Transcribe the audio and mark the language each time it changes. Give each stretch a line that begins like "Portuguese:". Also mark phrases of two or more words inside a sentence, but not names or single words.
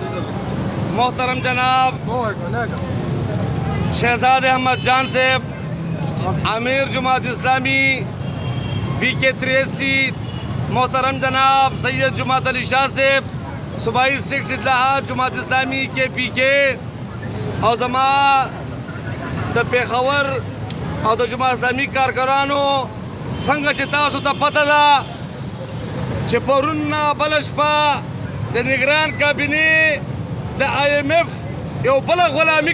Urdu: محترم جناب شہزاد احمد جان صاحب امیر جماعت اسلامی PK 83، محترم جناب سید جماعت علی شاہ صاحب صوبائی سیکرٹری اطلاعات جماعت اسلامی KPK اور
Pashto: زما د پیښور او د جماعت اسلامی کارکرانو څنګه چې تاسو ته پته ده چې پرون بله شپه د نگران کابینې د IMF یو بله غلامي